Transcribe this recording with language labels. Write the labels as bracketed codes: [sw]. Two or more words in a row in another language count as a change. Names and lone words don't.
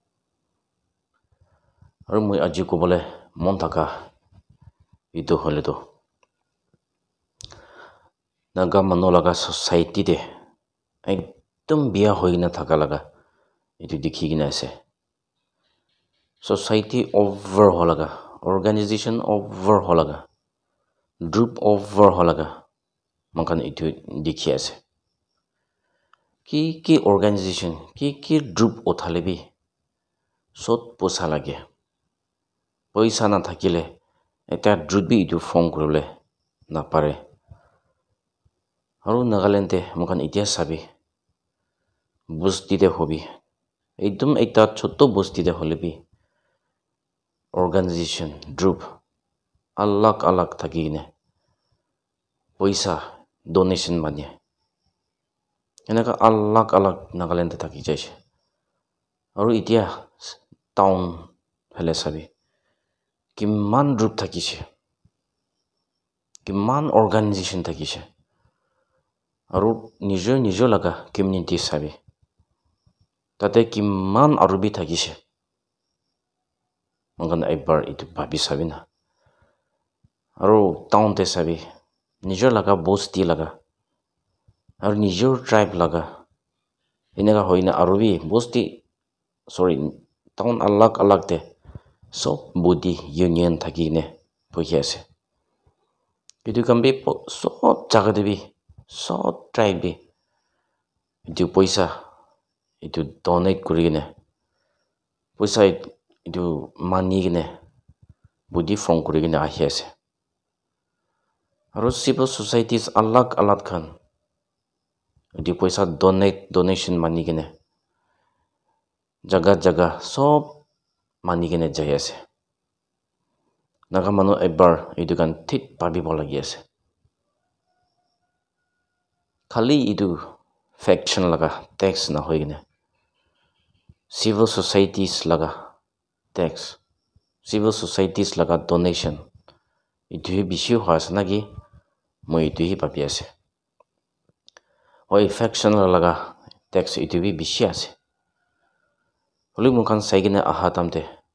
[nag] aru moi aji kobole mon taka itu hole to Naga manu laga society de ekdom biya hoigina thaka laga itu dikhi gina ase society over holaga organization over holaga group over holaga makan itu dikhi ase ki organization ki group othalebi sot posa lage paisa na thakile eta group bi itu form kurule na pare aru Nagaland te makan itia sabi busti de hobi ekdom ekta choto busti de holebi organization group alag thaki gine paisa donation mane enaka alag Nagaland te thaki jaise aru itia town phale sabi kiman group thakise kiman organization thakise aru নিজৰ laga community sabi tate kiman arubi thakise magan ebar itu bhabi sabi na aru town te sabi নিজৰ laga bosti laga aru নিজৰ tribe laga enaka hoina arubi bosti town alag te sob body union thaki ne pokhi ase itu kambe sob jaga de bi sob tribe bi itu paisa itu donate kuri gine paisa itu mani gine body form kuri gine ahi ase aru [en] civil societies [nag] alag khan itu paisa donation mani gine jaga sob mani gine jai ase naga manu ebar itu kan thik pabibo lagi ase khali itu faction laga tax na hoigine [en] civil societies [nag] laga tax [en] civil societies [nag] laga donation itu bishi hoas nagi moi itu hi papi ase oi faction laga tax itu bi bishi ase holi mukhan saigine aha tamte